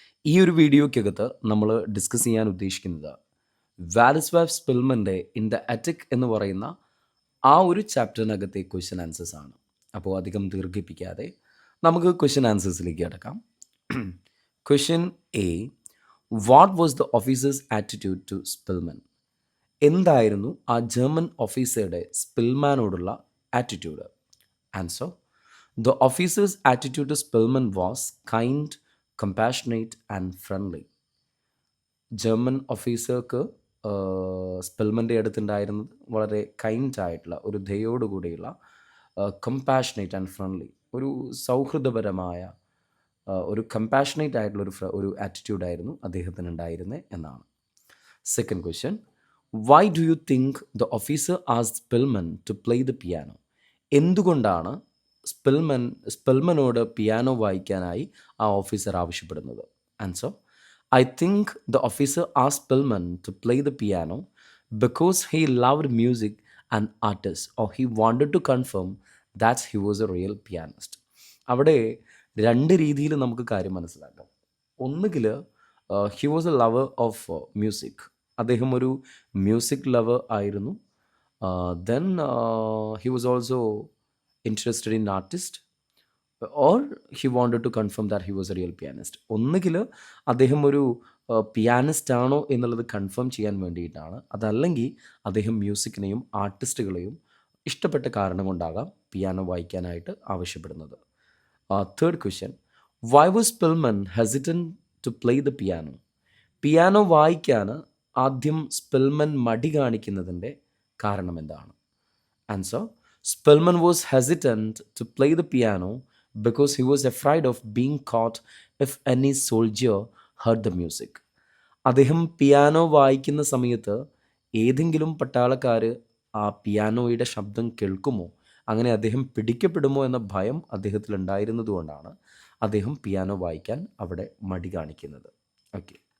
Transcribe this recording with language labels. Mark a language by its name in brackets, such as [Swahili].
[Malayalam] ഈ ഒരു വീഡിയോയ്ക്കകത്ത് നമ്മൾ ഡിസ്കസ് ചെയ്യാൻ ഉദ്ദേശിക്കുന്നത് വാലിസ്വാഫ് സ്പിൽമൻ്റെ ഇൻ ദ എറ്റിക് എന്ന് പറയുന്ന ആ ഒരു ചാപ്റ്ററിനകത്തെ ക്വസ്റ്റ്യൻ ആൻസേഴ്സ് ആണ്. അപ്പോൾ അധികം ദീർഘിപ്പിക്കാതെ നമുക്ക് ക്വസ്റ്റ്യൻ ആൻസേഴ്സിലേക്ക് കിടക്കാം. [English] Question A: what was the officer's attitude to Spillman? [Malayalam] എന്തായിരുന്നു ആ ജർമ്മൻ ഓഫീസറുടെ സ്പിൽമാനോടുള്ള attitude? [English] Answer: The officer's attitude to Spillman was kind, compassionate, and friendly. [Malayalam] German ഓഫീസർക്ക് സ്പെൽമൻ്റെ അടുത്തുണ്ടായിരുന്നത് വളരെ കൈൻഡ് ആയിട്ടുള്ള, ഒരു ദയോടുകൂടിയുള്ള, കമ്പാഷനേറ്റ് ആൻഡ് ഫ്രണ്ട്ലി, ഒരു സൗഹൃദപരമായ, ഒരു കമ്പാഷനേറ്റ് ആയിട്ടുള്ള ഒരു ആറ്റിറ്റ്യൂഡായിരുന്നു അദ്ദേഹത്തിന് ഉണ്ടായിരുന്നത് എന്നാണ്. [English] Second question: why do you think the officer asked Spellman to play the piano? [Malayalam] എന്തുകൊണ്ടാണ് സ്പെൽമനോട് പിയാനോ വായിക്കാനായി ആ ഓഫീസർ ആവശ്യപ്പെടുന്നത്? [English] Answer: I think the officer asked Spellman to play the piano because he loved music and artist, or he wanted to confirm that he was a real pianist. [Malayalam] അവിടെ രണ്ട് രീതിയിൽ നമുക്ക് കാര്യം മനസ്സിലാക്കാം. ഒന്നുകിൽ [English] he was a lover of music, [Malayalam] അദ്ദേഹം ഒരു music lover ആയിരുന്നു. [English] Then he was also interested in artist, or he wanted to confirm that he was a real pianist. [Malayalam] ഒന്നുകിൽ അദ്ദേഹം ഒരു പിയാനിസ്റ്റ് ആണോ എന്നുള്ളത് കൺഫേം ചെയ്യാൻ വേണ്ടിയിട്ടാണ്, അതല്ലെങ്കിൽ അദ്ദേഹം മ്യൂസിക്കിനെയും ആർട്ടിസ്റ്റുകളെയും ഇഷ്ടപ്പെട്ട കാരണം കൊണ്ടാകാം പിയാനോ വായിക്കാനായിട്ട് ആവശ്യപ്പെടുന്നത്. [English] Third question: why was Spellman hesitant to play the piano? [Malayalam] Piano വായിക്കാൻ ആദ്യം സ്പിൽമൻ മടി കാണിക്കുന്നതിൻ്റെ കാരണം എന്താണ്? [English] Answer: Spellman was hesitant to play the piano because he was afraid of being caught if any soldier heard the music. [Malayalam] അദ്ദേഹം piano വായിക്കുന്ന സമയത്ത് ഏതെങ്കിലും പട്ടാളക്കാർ ആ പിയാനോയുടെ ശബ്ദം കേൾക്കുമോ, അങ്ങനെ അദ്ദേഹം പിടിക്കപ്പെടുമോ എന്ന ഭയം അദ്ദേഹത്തിൽ ഉണ്ടായിരുന്നതുകൊണ്ടാണ് അദ്ദേഹം പിയാനോ വായിക്കാൻ അവിടെ മടി കാണിക്കുന്നത്. ഓക്കെ.